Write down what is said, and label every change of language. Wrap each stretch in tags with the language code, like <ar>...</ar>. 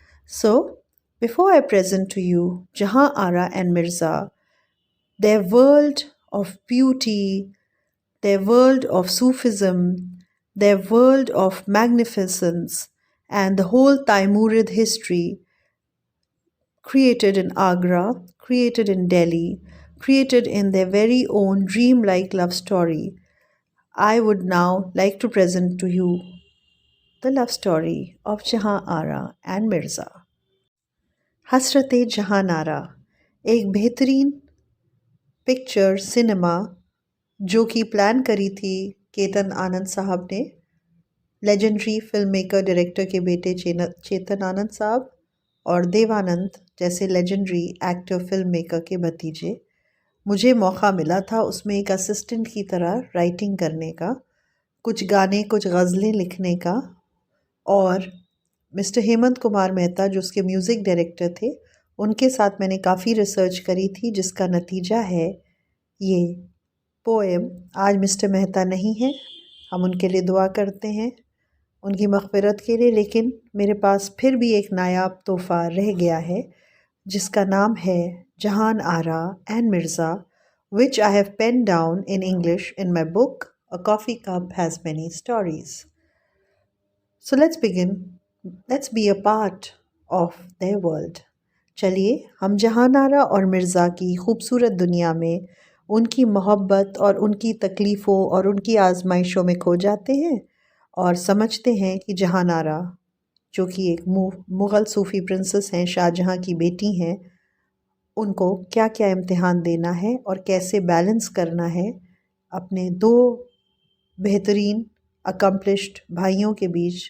<en>So, before I present to you Jahan Ara and Mirza, their world of beauty, their world of Sufism, their world of magnificence, and the whole Taimurid history created in Agra, created in Delhi, created in their very own dreamlike love story. I would now like to present to you the love story of Jahan Ara and Mirza.</en> <hi>हसरते जहान आरा एक बेहतरीन picture cinema जो कि plan करी थी केतन आनंद साहब ने, legendary film maker director के बेटे चेतन आनंद साहब और देवानंद जैसे लेजेंडरी एक्टर फिल्म मेकर के भतीजे। मुझे मौका मिला था उसमें एक असिस्टेंट की तरह राइटिंग करने का, कुछ गाने कुछ गज़लें लिखने का और मिस्टर हेमंत कुमार मेहता जो उसके म्यूज़िक डायरेक्टर थे, उनके साथ मैंने काफ़ी रिसर्च करी थी, जिसका नतीजा है ये पोएम। आज मिस्टर मेहता नहीं हैं, हम उनके लिए दुआ करते हैं, उनकी मग़फ़िरत के लिए। लेकिन मेरे पास फिर भी एक नायाब तोहफ़ा रह गया है, जिसका नाम है जहान आरा and Mirza,</hi> <en>which I have penned down in English in my book, A Coffee Cup Has Many Stories. So let's begin. Let's be a part of their world.</en> <hi>चलिए हम जहान आरा और मिर्ज़ा की खूबसूरत दुनिया में उनकी मोहब्बत और उनकी तकलीफ़ों और उनकी आजमाइशों में खो जाते हैं और समझते हैं कि जहान आरा, जो कि एक मुग़ल सूफ़ी प्रिंसेस हैं, शाहजहाँ की बेटी हैं, उनको क्या क्या इम्तिहान देना है और कैसे बैलेंस करना है अपने दो बेहतरीन अकम्पलिश्ड भाइयों के बीच।</hi>